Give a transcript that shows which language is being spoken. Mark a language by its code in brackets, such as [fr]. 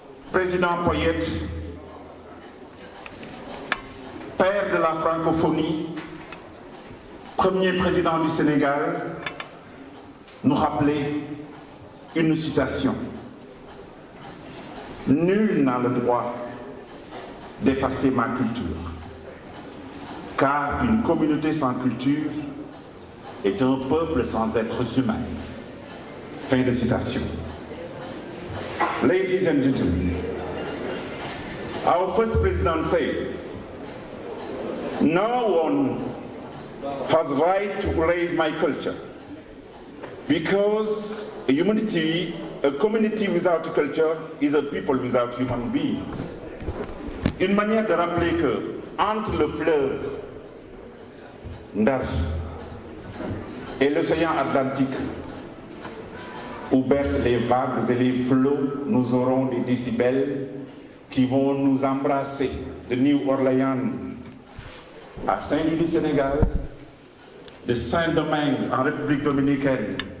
[fr] Président Poyet, père de la francophonie, premier président du Sénégal, nous rappelait une citation. Nul n'a le droit d'effacer ma culture, car une communauté sans culture est un peuple sans êtres humains. Fin de citation. [en] Ladies and gentlemen, our first president said, no one has right to erase my culture, because a community without culture is a people without human beings. [fr] Une manière de rappeler que entre le fleuve Ndar et l'océan Atlantique, où bercent les vagues et les flots, nous aurons des décibels qui vont nous embrasser de New Orleans à Saint-Louis du Sénégal, de Saint-Domingue en République dominicaine